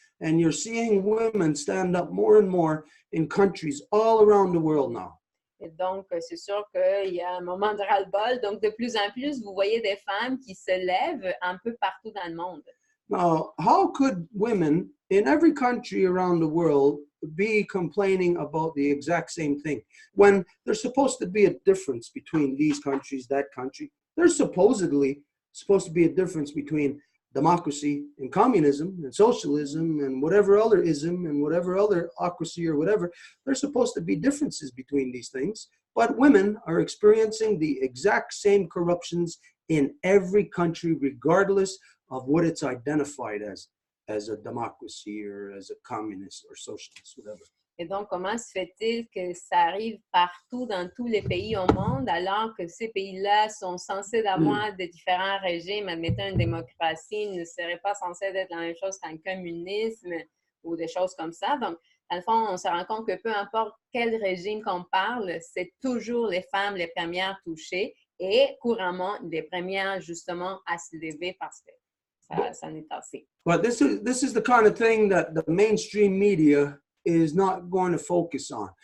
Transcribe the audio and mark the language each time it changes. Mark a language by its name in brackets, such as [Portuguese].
[English] And you're seeing women stand up more and more in countries all around the world now. [French] Et donc, c'est sûr qu'il y a un moment de ras-le-bol. Donc, de plus en plus, vous voyez des femmes qui se lèvent un peu partout dans le monde. [English] Now, how could women in every country around the world be complaining about the exact same thing when there's supposed to be a difference between these countries, that country? There's supposedly supposed to be a difference between democracy and communism and socialism and whatever other ism and whatever other ocracy or whatever. There's supposed to be differences between these things, but women are experiencing the exact same corruptions in every country, regardless of what it's identified as a democracy or as a communist or socialist, whatever. [French] Et donc, comment se fait-il que ça arrive partout dans tous les pays au monde, alors que ces pays-là sont censés avoir de différents régimes? Admettons, une démocratie ne serait pas censée être la même chose qu'un communisme ou des choses comme ça. Donc, dans le fond, on se rend compte que peu importe quel régime qu'on parle, c'est toujours les femmes les premières touchées et couramment les premières, justement, à se lever parce que ça n'est assez. [English] But this is the kind of thing that the mainstream media is not going to focus on.